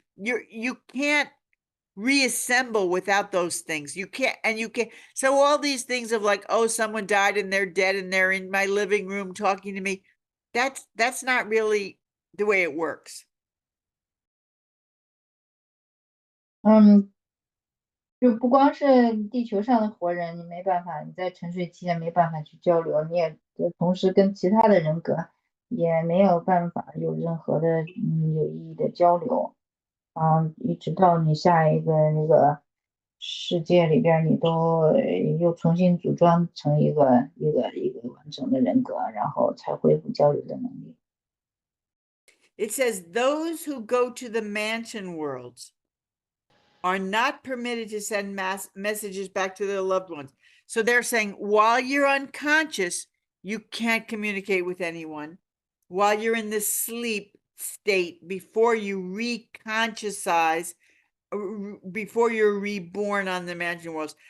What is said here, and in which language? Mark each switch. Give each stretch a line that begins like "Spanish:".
English: You can't reassemble without those things. You can't. So all these things of like, oh, someone died and they're dead and they're in my living room talking to me. That's not really the way it works.
Chinese: 就不光是地球上的活人，你没办法，你在沉睡期间没办法去交流，你也同时跟其他的人格也没有办法有任何的有意义的交流。一直到你下一个那个世界里边，你都又重新组装成一个完整的人格，然后才恢复交流的能力。
English: It says those who go to the mansion worlds are not permitted to send messages back to their loved ones. So they're saying while you're unconscious, you can't communicate with anyone. While you're in the sleep state, before you reconsciousize, before you're reborn on the mansion worlds.